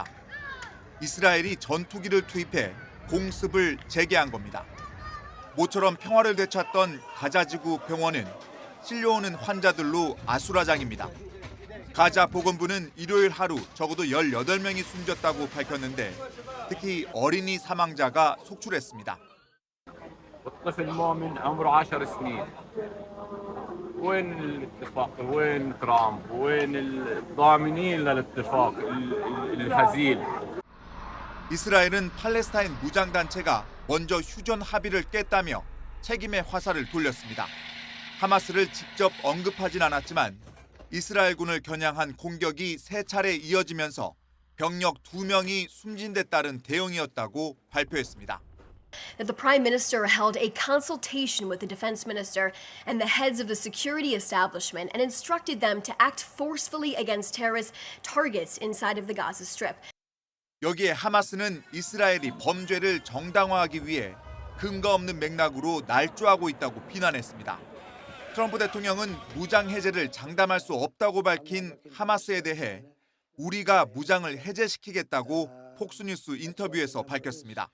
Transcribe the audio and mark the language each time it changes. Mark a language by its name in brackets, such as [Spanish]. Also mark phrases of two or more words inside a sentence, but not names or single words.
[Korean] 이스라엘이 전투기를 투입해 공습을 재개한 겁니다. 모처럼 평화를 되찾던 가자지구 병원은 실려오는 환자들로 아수라장입니다. 가자 보건부는 일요일 하루 적어도 18명이 숨졌다고 밝혔는데 특히 어린이 사망자가 속출했습니다. [Arabic] وين الاتفاق؟ وين ترامب؟ وين الضامنين للاتفاق الهزيل؟ [Korean] 이스라엘은 팔레스타인 무장단체가 먼저 휴전 합의를 깼다며 책임의 화살을 돌렸습니다. 하마스를 직접 언급하진 않았지만 이스라엘군을 겨냥한 공격이 3차례 이어지면서 병력 2명이 숨진 데 따른 대응이었다고 발표했습니다. [English] That the Prime Minister held a consultation with the Defense Minister and the heads of the security establishment and instructed them to act forcefully against terrorist targets inside of the Gaza Strip. [Korean] 여기에 하마스는 이스라엘이 범죄를 정당화하기 위해 근거 없는 맥락으로 날조하고 있다고 비난했습니다. 트럼프 대통령은 무장 해제를 장담할 수 없다고 밝힌 하마스에 대해 우리가 무장을 해제시키겠다고 폭스뉴스 인터뷰에서 밝혔습니다.